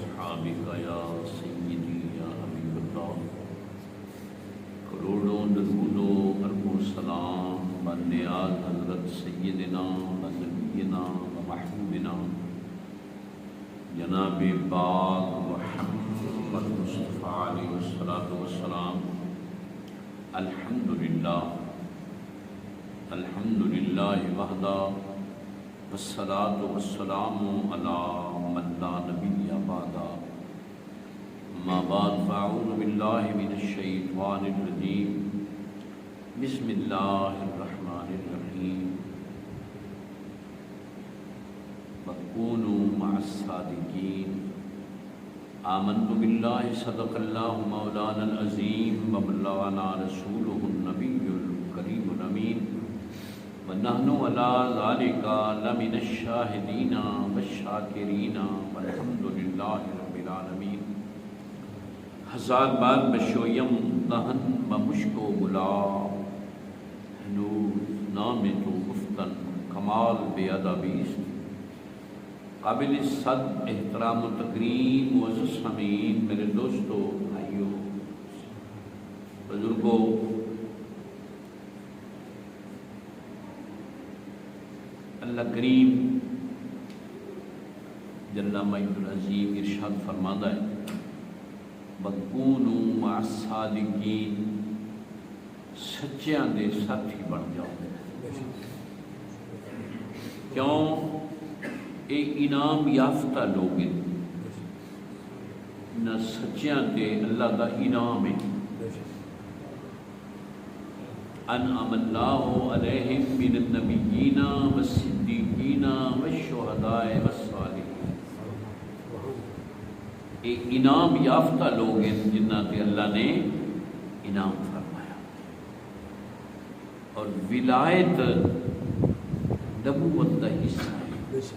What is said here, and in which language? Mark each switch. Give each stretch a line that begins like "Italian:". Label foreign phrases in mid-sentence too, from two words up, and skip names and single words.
Arabic: بك یا سیدی یا حبیب اللہ،
Urdu: کروڑوں درود و ارب و سلام بنیاد حضرت
Arabic: سیدنا و نبینا و محبوبنا
Urdu: جناب پاک محمد مصطفیٰ
Arabic: علیہ الصلوۃ والسلام۔ الحمدللہ وحدہ والصلاة والسلام علی من لا نبی بعدہ، اما بعد فاعوذ باللہ من الشیطان الرجیم، بسم اللہ الرحمن الرحیم، وَكُونُوا مع الصادقین۔ آمنت باللہ صدق اللہ مولانا العظیم وبلغنا رسولہ النبی الکریم الامین، ونحن علی ذلک لمن الشاہدین والشاکرین والحمد للہ رب العالمین۔
Persian: ہزار بار بشویم دہن بمشک و گلاب، نور نام تو گفتن کمال بے ادبیست،
Urdu: قابل صد احترام و تکریم معزز سامعین، میرے دوستو بھائیو بزرگوں، اللہ کریم
Arabic: جل مجد العظیم
Urdu: ارشاد فرماتا ہے
Arabic: وَكُونُوا مَعَ الصَّادِقِينَ،
Punjabi: سچیاں دے ساتھی بن جاؤ۔ کیوں؟ اے انعام یافتہ لوگ ہیں، نہ سچیاں تے اللہ دا انعام ہے۔
Arabic: انعم اللہ علیہم من النبیین والصدیقین والشہداء والصالحین۔
Punjabi: اے انعام یافتہ لوگ ہیں جنہ تے اللہ نے انعام فرمایا، اور ولایت نبوت دا حصہ ہے۔